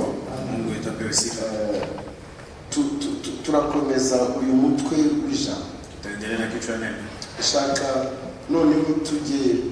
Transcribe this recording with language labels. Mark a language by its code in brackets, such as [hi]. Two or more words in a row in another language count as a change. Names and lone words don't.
[sw] Mungu wetu apewe sifa. [rw] Turakomeza uyu mutwe w'ijambo. [sw] Tutaendelea na kichwa neno. [rw] Shaka noneho tujye